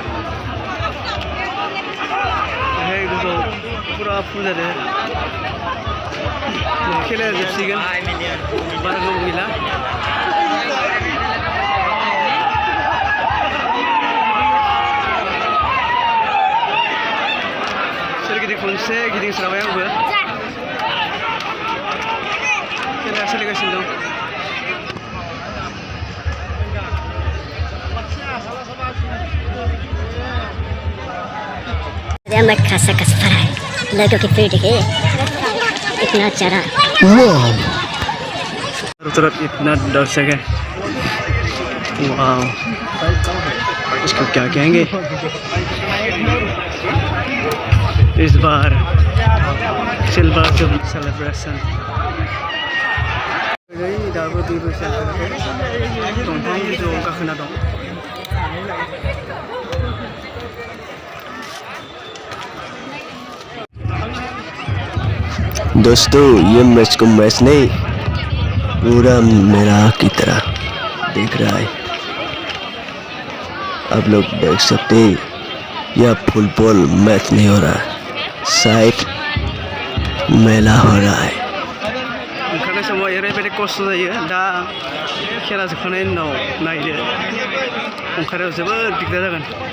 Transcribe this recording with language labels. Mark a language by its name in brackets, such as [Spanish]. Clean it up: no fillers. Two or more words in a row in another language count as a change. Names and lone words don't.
[Bodo] ओमफ्राय गोजौआव फुरा फुल जादों खेलाया जोबसिगोन बारा गोबाव गैला सोरगिदिं खनसे गिदिंस्राबाय आंबो खेलाया सोलिगासिनो दं [Hindi] मैं खासा खस पड़ा है लड़कों की भीड़ देखे इतना चरा तरफ इतना दर्शक है वाह इसको क्या कहेंगे इस बार [English] silver jubilee celebration [Bodo] दाबो दंफां गोजौआव गाखोना दं [Hindi] दोस्तों ये मैच को मैच नहीं पूरा मेरा की तरह देख रहा है आप लोग देख सकते हैं यह [English] football match [Hindi] नहीं हो रहा है शायद मेला हो रहा है [Bodo] ओंखारनाय समाव ओरैबायदि खस्थ' जायो दा खेला जोबखांनायनि उनाव नायदो ओंखारनायाव जोबोद दिगदार जागोन